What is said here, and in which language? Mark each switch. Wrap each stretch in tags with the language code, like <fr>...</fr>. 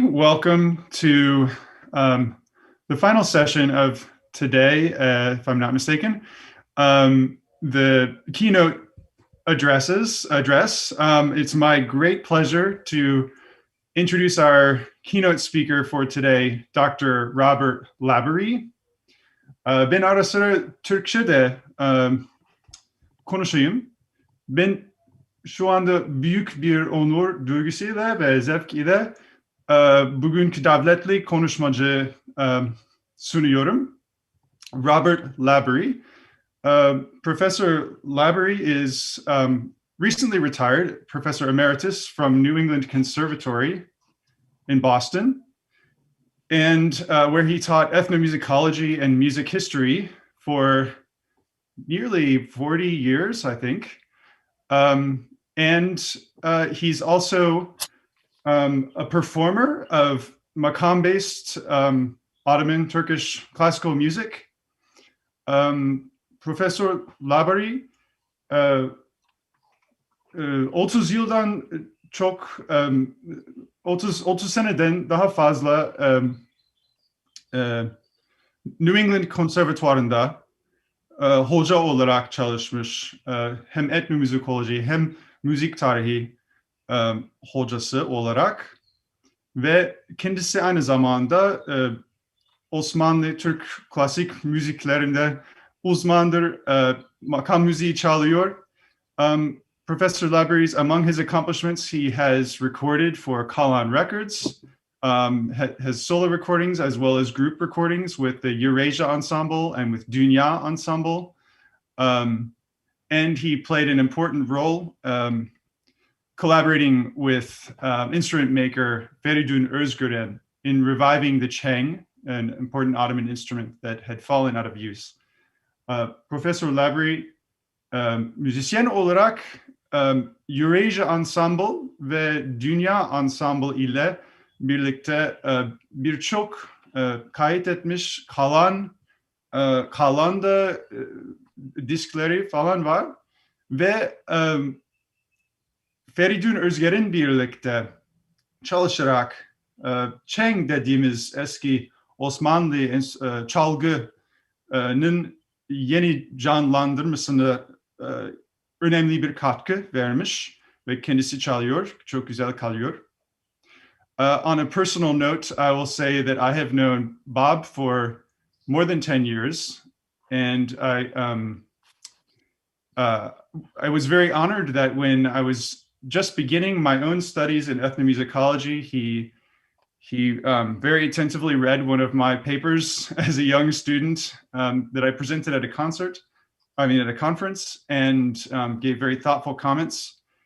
<en>Welcome to the final session of today, if I'm not mistaken, the keynote address. It's my great pleasure to introduce our keynote speaker for today, Dr. Robert Labaree.</en> <tr>Ben ara sıra Türkçe'de konuşayım. Ben şu anda büyük bir onur duygusuyla ve zevk ile bugünkü Davetli konuşmacı sunuyorum. Robert Labaree.</tr> <en>Professor Labaree is recently retired, Professor Emeritus from New England Conservatory in Boston, and where he taught ethnomusicology and music history for nearly 40 years, I think. And he's also a performer of makam-based Ottoman Turkish classical music.</en> <tr>Professor Labaree 30 yıldan çok 30 seneden daha fazla New England Konservatuvarı'nda hoca olarak çalışmış. Hem etnomüzikoloji hem müzik tarihi hocası olarak ve kendisi aynı zamanda Osmanlı Türk klasik müziklerinde uzmandır. Makam müziği çalıyor.</tr> <en>Professor Labaree's, among his accomplishments, he has recorded for Kalan Records, has solo recordings as well as group recordings with the Eurasia Ensemble and with Dünya Ensemble. And he played an important role collaborating with instrument maker Feridun Özgören in reviving the Çeng, an important Ottoman instrument that had fallen out of use.</en> <tr>Professor Labaree müzisyen olarak Eurasia Ensemble ve Dünya Ensemble ile birlikte birçok kayıt etmiş Kalan'da diskleri falan var ve Feridun Özgen'in birlikte çalışarak Çeng dediğimiz eski Osmanlı çalgının yeni canlandırmasına önemli bir katkı vermiş ve kendisi çalıyor, çok güzel kalıyor.</tr> <en>On a personal note, I will say that I have known Bob for more than 10 years, and I was very honored that when I was just beginning my own studies in ethnomusicology, he very attentively read one of my papers as a young student that I presented at a conference, and gave very thoughtful comments.</en>